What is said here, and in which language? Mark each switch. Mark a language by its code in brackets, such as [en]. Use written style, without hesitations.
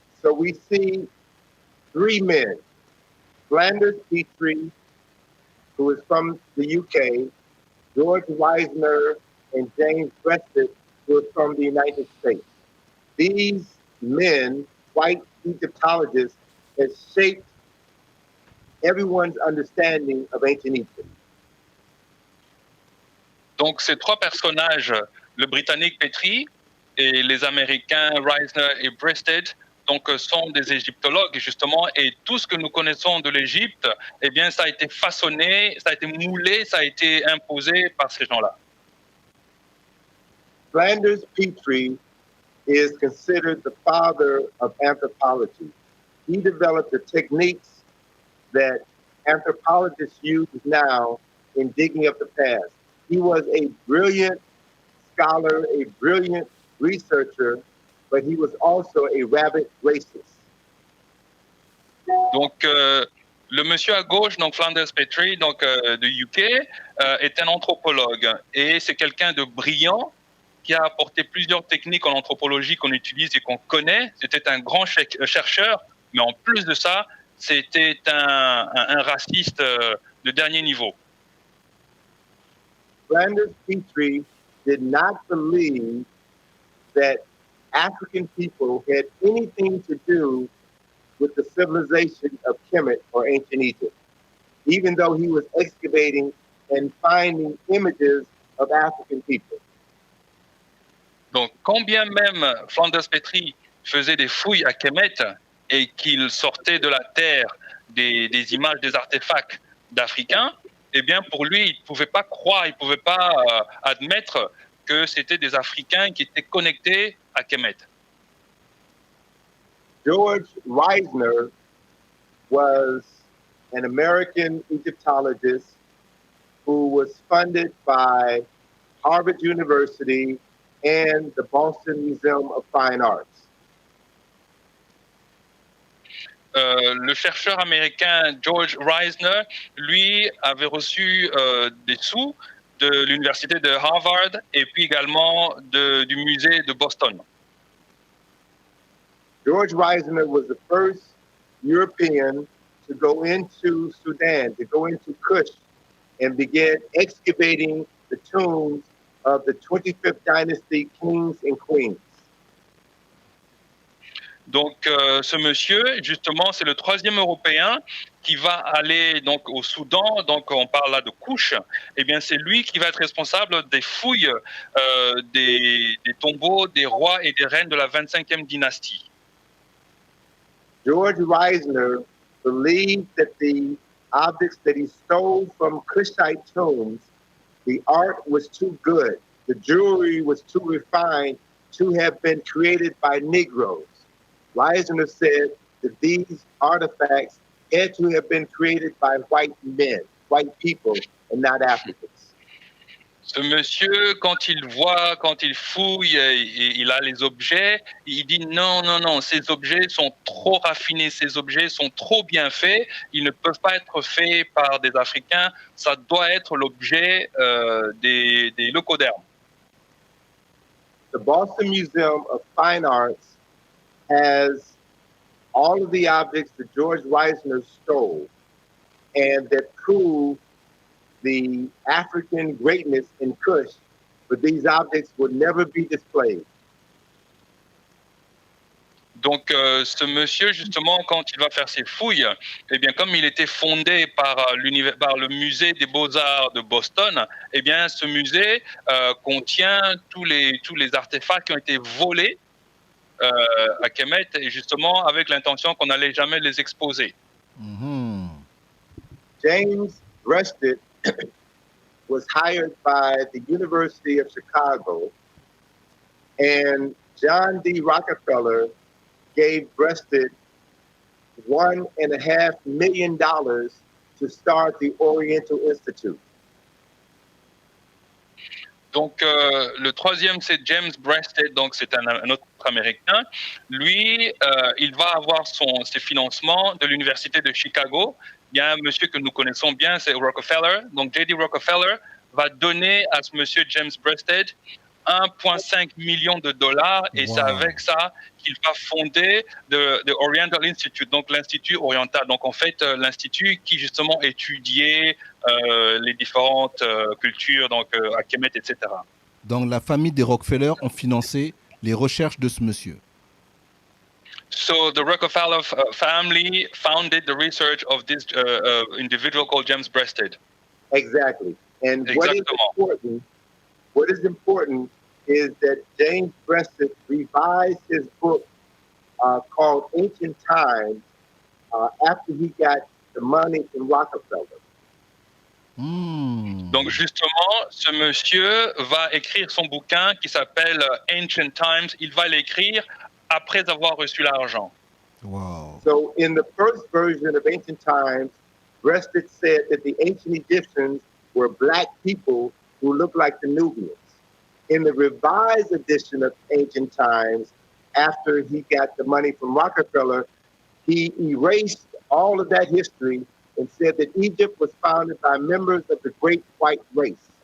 [en] So we see 3 men, Flanders Petrie, who is from the UK, George Wisner, and James Breasted, who is from the United States. These men, white Egyptologists, have shaped everyone's understanding of ancient Egypt. [fr] Donc ces 3 personnages, le Britannique Petrie et les Américains Reisner et Breasted, donc sont des égyptologues justement, et tout ce que nous connaissons de l'Égypte, eh bien ça a été façonné, ça a été moulé, ça a été imposé par ces gens-là. [en] Flanders Petrie is considered the father of anthropology. He developed the techniques that anthropologists use now in digging up the past. He was a brilliant scholar, a brilliant researcher, but he was also a rabid racist. [fr] Donc, le monsieur à gauche, donc Flanders Petrie, donc de UK, est un anthropologue et c'est quelqu'un de brillant qui a apporté plusieurs techniques en anthropologie qu'on utilise et qu'on connaît. C'était un grand chercheur, mais en plus de ça, c'était un raciste de dernier niveau. [en] Flanders Petrie did not believe that African people had anything to do with the civilization of Kemet or ancient Egypt, even though he was excavating and finding images of African people. [fr] Donc, quand bien même Flanders Petrie faisait des fouilles à Kemet et qu'il sortait de la terre des images, des artefacts d'Africains, eh bien, pour lui, il ne pouvait pas croire, il ne pouvait pas admettre que c'était des Africains qui étaient connectés à Kemet. [en] George Reisner was an American Egyptologist who was funded by Harvard University and the Boston Museum of Fine Arts. [fr] Le chercheur américain George Reisner, lui, avait reçu des sous de l'université de Harvard et puis également du musée de Boston. [en] George Reisner was the first European to go into Sudan, to go into Kush, and begin excavating the tombs of the 25th dynasty kings and queens. [fr] Donc, ce monsieur, justement, c'est le 3e Européen qui va aller donc au Soudan. Donc, on parle là de Kush. Eh bien, c'est lui qui va être responsable des fouilles des tombeaux des rois et des reines de la 25e dynastie. [en] George Reisner believed that the objects that he stole from Kushite tombs, the art was too good, the jewelry was too refined to have been created by Negroes. Reisner said that these artifacts had to have been created by white men, white people, and not Africans. [fr] Ce monsieur, quand il voit, quand il fouille, il a les objets, il dit non, non, non, ces objets sont trop raffinés, ces objets sont trop bien faits, ils ne peuvent pas être faits par des Africains, ça doit être l'objet des leucodermes. [en] The Boston Museum of Fine Arts has all of the objects that George Reisner stole and that prove the African greatness in Kush, but these objects would never be displayed. [fr] Donc, ce monsieur, justement, quand il va faire ses fouilles, eh bien, comme il était fondé par, par le musée des Beaux-Arts de Boston, eh bien, ce musée contient tous les artefacts qui ont été volés à Kemet, et justement avec l'intention qu'on n'allait jamais les exposer. Mhm. [en] James Breasted was hired by the University of Chicago, and John D. Rockefeller gave Breasted $1.5 million to start the Oriental Institute. [fr] Donc, le troisième, c'est James Breasted, donc c'est un autre Américain. Lui, il va avoir ses financements de l'Université de Chicago. Il y a un monsieur que nous connaissons bien, c'est Rockefeller. Donc, J.D. Rockefeller va donner à ce monsieur James Breasted 1,5 million de dollars, et c'est avec ça qu'il va fonder the Oriental Institute, donc l'Institut oriental. Donc en fait, l'institut qui justement étudiait les différentes cultures, donc à Kemet, etc. Donc la famille des Rockefeller ont financé les recherches de ce monsieur. [en] So the Rockefeller family founded the research of this individual called James Breasted. Exactly. And [fr] Exactement. [en] What is important is that James Breasted revised his book called Ancient Times after he got the money from Rockefeller. [fr] Donc justement, ce monsieur va écrire son bouquin qui s'appelle Ancient Times. Il va l'écrire après avoir reçu l'argent. Wow. [en] So in the first version of Ancient Times, Breasted said that the ancient Egyptians were black people who looked like the Nubians. In the revised edition of Ancient Times, after he got the money from Rockefeller, he erased all of that history and said that Egypt was founded by members of the Great White Race.